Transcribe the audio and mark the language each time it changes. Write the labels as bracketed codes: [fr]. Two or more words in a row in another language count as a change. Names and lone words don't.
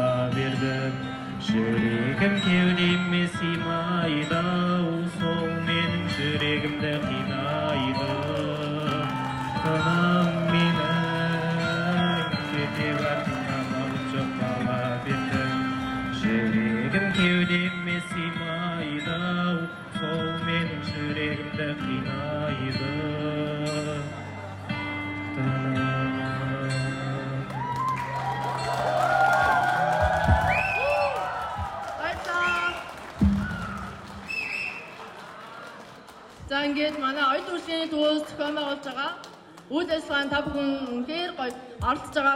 [kk] бердім Жүрегім кеудеме сыймайды Сол менің жүрегімді қинайды Алтыным менің Кете бардың амалым жоқ қала бердім Жүрегім кеудеме сыймайды Сол менің жүрегімді қинайды [mn] За ингээд манай оюутан хүрээний төвөөс зохион байгуулж байгаа үйл ажиллагаанд та бүхэн үнэхээр гоё оролцож байгаа.